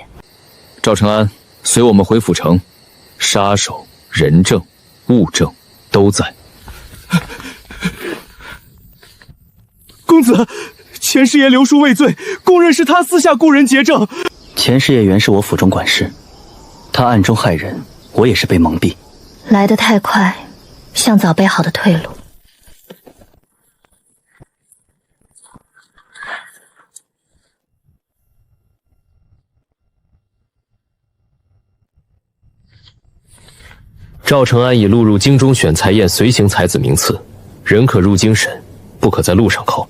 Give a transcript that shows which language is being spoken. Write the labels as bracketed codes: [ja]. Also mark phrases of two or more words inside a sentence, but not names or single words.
[zh] 趙承安，隨我們回府城，殺手、人證、物證都在。公子，錢師爺留書畏罪，公認是他私下雇人劫證。錢師爺原是我府中管事，他暗中害人，我也是被蒙蔽。來得太快，像早備好的退路。趙承安已錄入京中選才宴隨行才子名次，人可入京審，不可在路上扣。